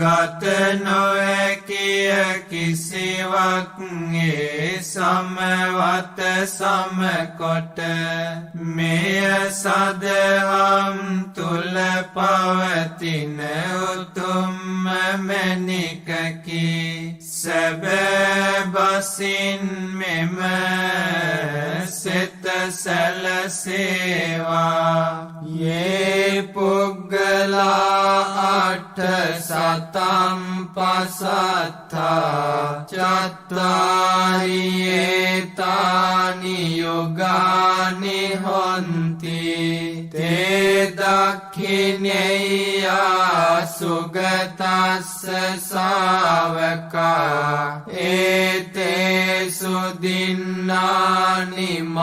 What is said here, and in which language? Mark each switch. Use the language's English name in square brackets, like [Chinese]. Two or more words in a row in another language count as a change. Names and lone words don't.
[Sinhala] ගත නොහැකිය කිසිවක් ඒ සමවත සමකොට මෙය සදහම් තුල පවතින උතුම්ම මැණිකකි සැබෑ බසින් මෙම සිත සැලසේවා [Pali] යේ පුග්ගලා අට්ඨ සතම් පසත්තා චත්තාරි ඒතානි යුගානි හොන්ති තේ දක්ඛිනේයා සුගතස්ස ශාවකා ඒතේසු දින්නානි